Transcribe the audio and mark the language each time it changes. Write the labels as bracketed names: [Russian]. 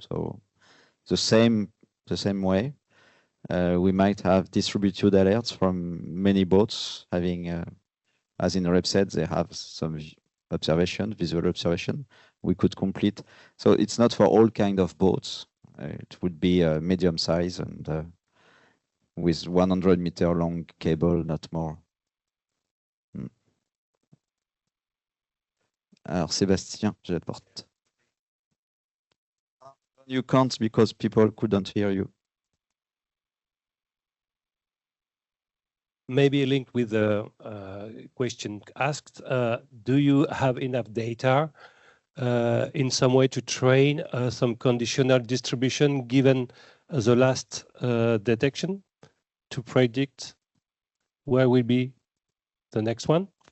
[English] So the same way, we might have distributed alerts from many boats having, as in Rep said, they have some observation, visual observation. We could complete. So it's not for all kind of boats. It would be a medium size and with 100-meter long cable, not more. [French] Alors Sébastien, j'ai la porte. [English] You can't because people couldn't hear you. Maybe linked with the question asked, do you have enough data in some way to train some conditional distribution given the last detection to predict where will be the next one?